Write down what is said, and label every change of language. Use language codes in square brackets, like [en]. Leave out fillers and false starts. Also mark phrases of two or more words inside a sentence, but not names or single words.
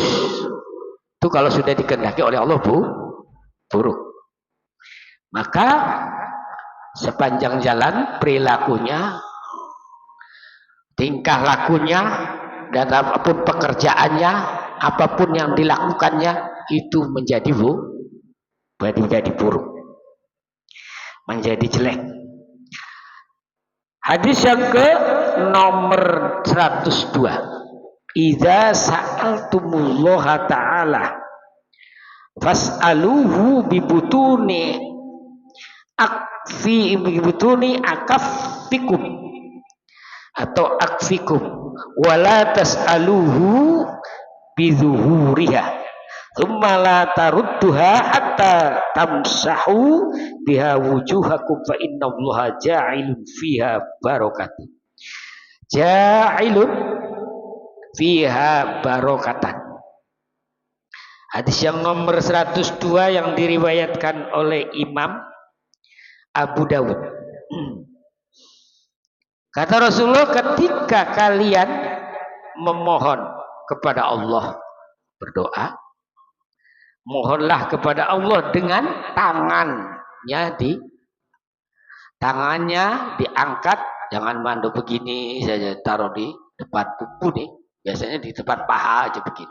[id] Itu kalau sudah dikehendaki oleh Allah buruk, maka sepanjang jalan perilakunya, tingkah lakunya, dan apapun pekerjaannya, apapun yang dilakukannya itu menjadi buruk, menjadi jelek. Hadis yang ke nomor 102. [ar] إذا سألتم الله تعالى فاسألوه ببطون أكفكم atau أكفكم ولا تسألوه بظهورها ثم لا تردوها حتى تمسحوا بها وجوهكم فإن الله جاعل فيها بركة [id] Hadis yang nomor 102 yang diriwayatkan oleh Imam Abu Dawud. Kata Rasulullah, ketika kalian memohon kepada Allah, berdoa, mohonlah kepada Allah dengan tangannya diangkat, jangan manduk begini saja, taruh di depan pupu nih, biasanya di depan paha aja begini.